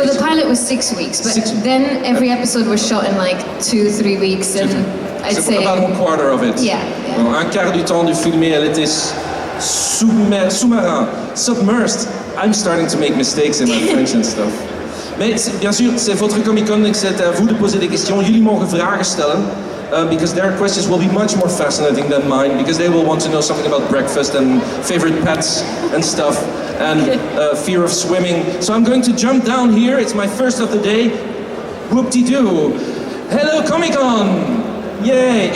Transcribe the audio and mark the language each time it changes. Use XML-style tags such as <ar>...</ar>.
<en>For the pilot was 6 weeks, but then every episode was shot in like 2-3 weeks, and I'd say about 1/4 of it. Yeah.</en> <fr>Bon, 1/4 du temps du filmé, elle était sous-marin, submersed.</fr> <en>I'm starting to make mistakes in my French and stuff.</en> <fr>Mais bien sûr, c'est votre Comic-Con, donc c'est à vous de poser des questions.</fr> <nl>Jullie mogen vragen stellen.</nl> <en>Because their questions will be much more fascinating than mine, because they will want to know something about breakfast and favorite pets and stuff, and fear of swimming. So I'm going to jump down here. It's my first of the day. Whoop-de-doo. Hello, Comic-Con! Yay!</en>